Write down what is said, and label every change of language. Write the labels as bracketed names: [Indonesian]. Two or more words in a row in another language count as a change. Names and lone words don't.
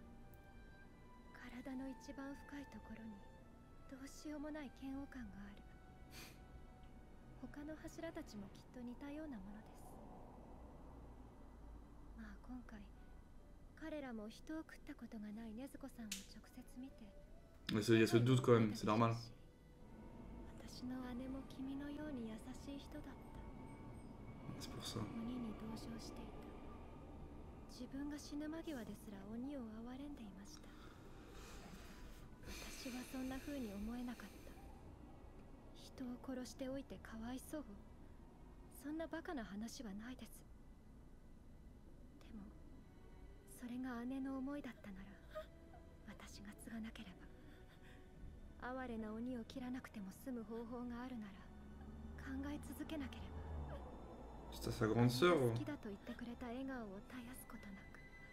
[Japanese] 体の一番深いところにどうしようもない嫌悪感がある。他の柱たちもきっと似たようなものです。まあ今回彼らも人を食ったことがない禰豆子さんを直接見て。 [French] Mais il y a ce doute quand même, c'est normal. [Japanese] 私の姉も君のように優しい人だった。 [French] C'est pour ça. [Japanese] 鬼に同情していた。自分が死ぬ間際ですら鬼を憐れんでいました。私はそんな風に思えなかった。人を殺しておいてかわいそう。そんなバカな話はないです。でもそれが姉の思いだったなら、私が継がなければ。哀れな鬼を切らなくても済む方法があるなら考え続けなければ。 [French] C'est sa grande sœur. [Japanese] 好きだと言ってくれた笑顔を絶やすことなく。